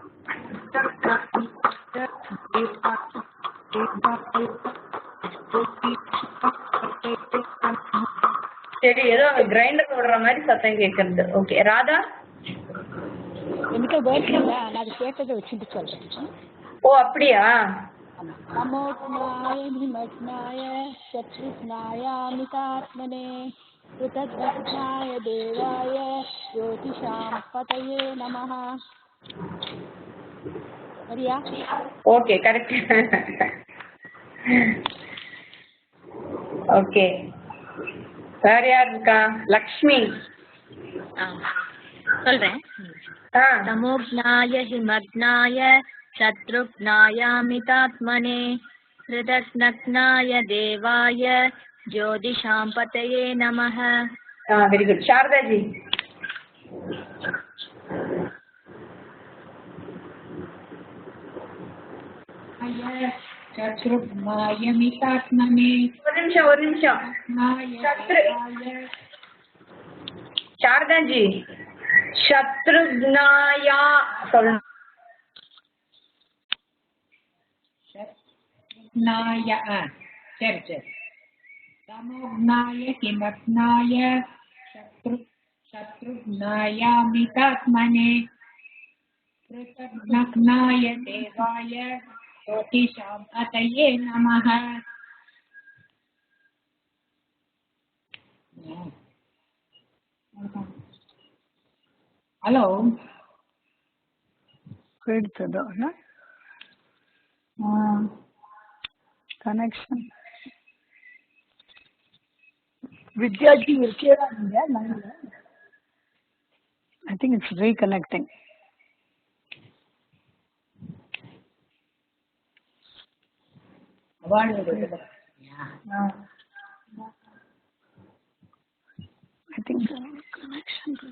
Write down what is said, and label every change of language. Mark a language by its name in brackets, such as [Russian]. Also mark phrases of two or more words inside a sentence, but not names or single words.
[Tamil] சரி ஏதோ கிரைண்டர் ஓடுற மாதிரி சத்தம் கேக்குறது. ஓகே ராதா. என்கிட்ட வேர்ட்ஸ் இல்லை, நான் அது கேட்டதை வச்சுட்டு சொல்றேன். ஓ அப்படியா? [Sanskrit] नमोघ्नाय निमघ्नाय शत्रुघ्नायामितात्मने कृतज्ञाय देवाय ज्योतिषां पतये नमः. [Tamil] சரியா? [English] okay correct. [Tamil] ஓகே வேற யார் இருக்கா? லக்ஷ்மி சொல்றேன். [Sanskrit] तमोज्ञाय हिमग्नाय शत्रुघ्नायामितात्मने कृतज्ञाय देवाय ज्योतिषां पतये नमः. [English] very good. சாரதா ஜி. [Sanskrit] शत्रुघ्नायमितात्मने [Tamil] ஒரு நிமிஷம் சாரதா ஜி. சத்ருக்னாயா சொல்லணும். [Sanskrit] शत्रुघ्नाय சரி तमोघ्नाय किमग्नाय शत्रुघ्नायामितात्मने कृतज्ञाय देवाय ज्योतिषां पतये नमः. [Tamil] ஹலோ போயிடுச்சதோ கனெக்ஷன். வித்யாஜி இருக்கேடா நீங்க லைன்ல? [English] I think it's reconnecting. I think the connection.